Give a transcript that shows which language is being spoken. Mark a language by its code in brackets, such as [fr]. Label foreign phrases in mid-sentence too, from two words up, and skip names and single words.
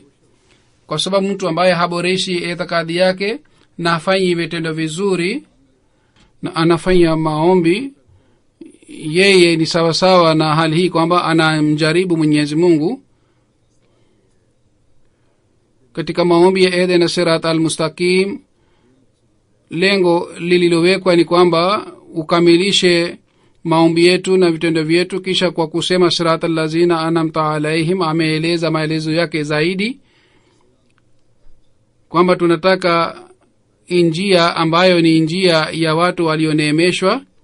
[sw] Kwa sababu mtu ambaye haboreshi itikadi yake na afanye vitendo vizuri na anafanya maombi, yeye ni sawa sawa na hali hii kwamba anamjaribu Mwenyezi Mungu. Katika maombi ya [ar] اهدنا الصراط المستقيم, [sw] lengo lililowekwa ni kwamba ukamilishe maombi yetu na vitendo vyetu. Kisha kwa kusema [ar] صراط الذين أنعمت عليهم, [sw] ameeleza maelezo yake zaidi kwamba tunataka njia ambayo ni njia ya watu walioneemeshwa.